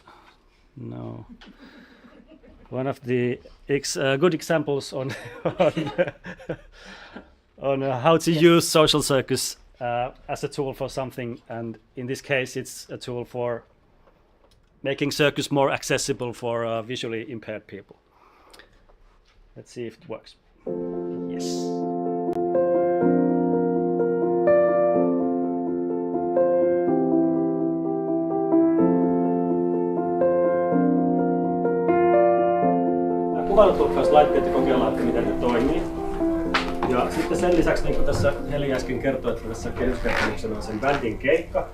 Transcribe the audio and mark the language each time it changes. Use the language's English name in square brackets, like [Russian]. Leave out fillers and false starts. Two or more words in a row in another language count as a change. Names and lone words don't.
[English] No, one of the good examples on on how to use social circus as a tool for something, and in this case, it's a tool for making circus more accessible for visually impaired people. Let's see if it works. Yes. [Finnish] Kuvailutulkkauslaitteita kokeillaan, että miten ne toimii. Ja sitten sen lisäksi, niin kuin tässä Heli äsken kertoi, että tässä kehyskertomuksena on sen bändin keikka.